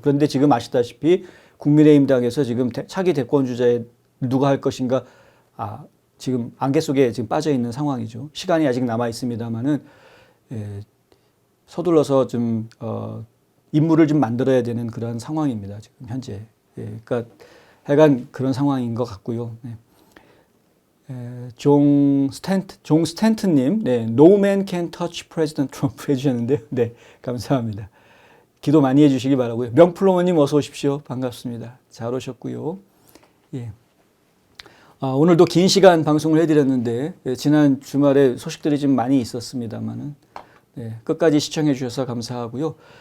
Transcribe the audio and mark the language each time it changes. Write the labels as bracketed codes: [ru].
[ko] 그런데 지금 아시다시피 국민의힘당에서 지금 차기 대권 주자에 누가 할 것인가 지금 안개 속에 지금 빠져 있는 상황이죠. 시간이 아직 남아 있습니다만은 서둘러서 좀 인물을 좀 만들어야 되는 그런 상황입니다. 지금 현재. 그러니까 하여간 그런 상황인 것 같고요. [en] 종 스탠튼님, No man can touch President Trump 해주셨는데요. [ko] 네, 감사합니다. 기도 많이 해주시기 바라고요. 명플로머님 어서 오십시오. 반갑습니다. 잘 오셨고요. 예. 오늘도 긴 시간 방송을 해드렸는데 지난 주말에 소식들이 좀 많이 있었습니다만은 끝까지 시청해 주셔서 감사하고요.